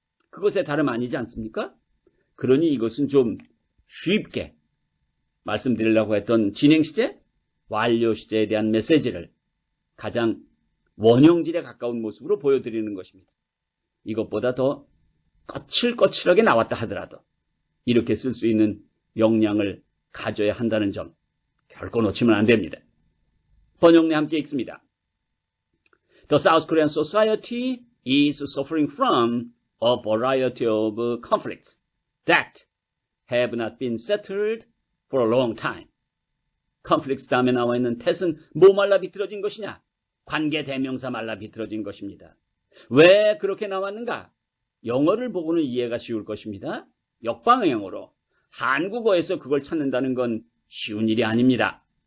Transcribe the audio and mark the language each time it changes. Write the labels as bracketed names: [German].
[Korean] 그것에 다름 아니지 않습니까? 그러니 이것은 좀 쉽게 말씀드리려고 했던 진행시제, 완료시제에 대한 메시지를 가장 원형질에 가까운 모습으로 보여드리는 것입니다. 이것보다 더 거칠거칠하게 나왔다 하더라도 이렇게 쓸 수 있는 역량을 가져야 한다는 점 결코 놓치면 안 됩니다. 번역내 함께 읽습니다. [English] The South Korean society is suffering from a variety of conflicts that have not been settled for a long time. [Korean] conflicts 다음에 나와 있는 that은 뭐 말라 비틀어진 것이냐? 관계 대명사 말라 비틀어진 것입니다. 왜 그렇게 나왔는가? 영어를 보고는 이해가 쉬울 것입니다. 역방의 영어로. 한국어에서 그걸 찾는다는 건 쉬운 일이 아닙니다.